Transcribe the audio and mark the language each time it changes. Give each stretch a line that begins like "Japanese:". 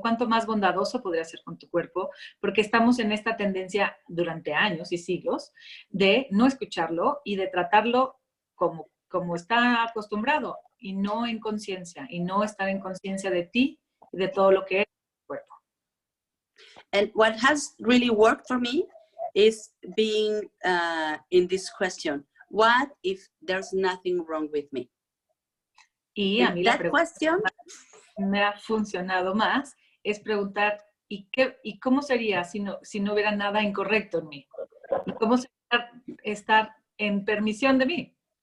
Spanish: ¿Cuánto más bondadoso podrías ser con tu cuerpo? Porque estamos en esta tendencia durante años y siglos de no escucharlo y de tratarlo como está acostumbrado y no en conciencia, y no estar en conciencia de ti y de todo lo que es tu cuerpo.
English: And what has really worked for me is being in this question, what if there's nothing wrong with me?
Spanish: Y a mí la pregunta que me ha funcionado más es preguntar, ¿y cómo sería si no hubiera nada incorrecto en mí? ¿Y cómo sería estar en permisión de mí?